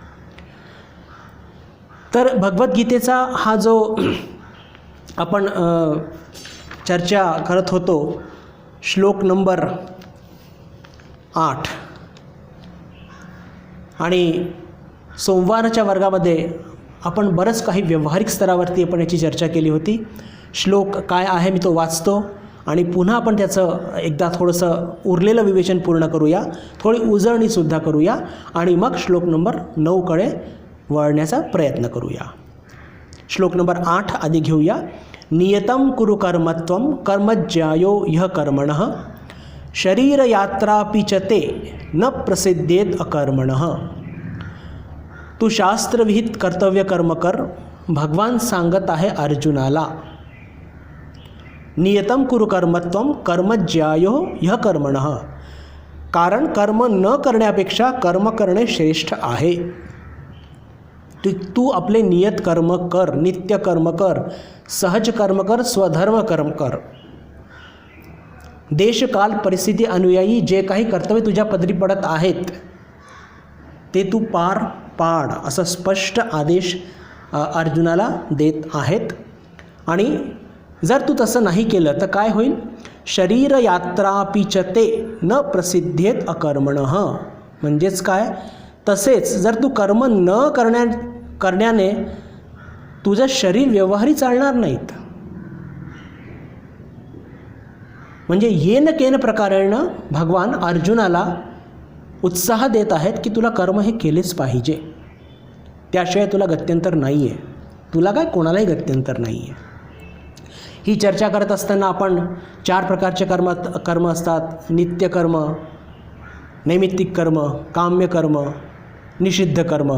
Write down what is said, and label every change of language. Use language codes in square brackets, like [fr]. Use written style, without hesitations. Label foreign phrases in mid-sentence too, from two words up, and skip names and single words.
[mr] तर भगवद्गीतेचा हा जो आपण चर्चा करत होतो, श्लोक नंबर 8 आणि सोमवारच्या वर्गामध्ये आपण बरंच काही व्यावहारिक स्तरावरती आपण याची चर्चा केली होती. श्लोक काय आहे मी तो वाचतो आणि पुन्हा आपण त्याचं एकदा थोडंसं उरलेलं विवेचन पूर्ण करूया, थोडी उजळणीसुद्धा करूया आणि मग श्लोक नंबर 9कडे वळण्याचा प्रयत्न करूया. श्लोक नंबर 8 आधी घेऊया. [sa] नियतं कुरु कर्मत्वं कर्मज्यायो ह्य कर्मणः शरीरयात्रापि च ते न प्रसिद्धेत अकर्मणः. [mr] तू शास्त्रविहित कर्तव्य कर्म कर, भगवान सांगत आहे अर्जुनाला. [sa] नियतं कुरु कर्मत्वं कर्मज्यायो ह्य कर्मणः. [mr] कारण कर्म न करण्यापेक्षा कर्म करणे श्रेष्ठ आहे. तू आपले नियत कर्म कर, नित्य कर्म कर, सहज कर्म कर, स्वधर्म कर्म कर. देशकाल परिस्थिती अनुयायी जे काही कर्तव्य तुझ्या पदरी पडत आहेत ते तू पार पाड, असं स्पष्ट आदेश अर्जुनाला देत आहेत. आणि जर तू तसं नाही केलं तर काय होईल? [sa] शरीरयात्रापि च ते न प्रसिद्धेत अकर्मणः. [mr] म्हणजेच काय? तसेच जर तू कर्म न करण्याने तुझं शरीर व्यवहारी चालणार नाहीत. म्हणजे [sa] येन केन प्रकारेनं [mr] भगवान अर्जुनाला उत्साह देत आहेत की तुला कर्म हे केलेच पाहिजे, त्याशिवाय तुला गत्यंतर नाही आहे. तुला काय, कोणालाही गत्यंतर नाही आहे. ही चर्चा करत असताना आपण 4 प्रकारचे कर्म असतात. नित्यकर्म, नैमित्तिक कर्म, काम्य कर्म, निषिद्ध कर्म.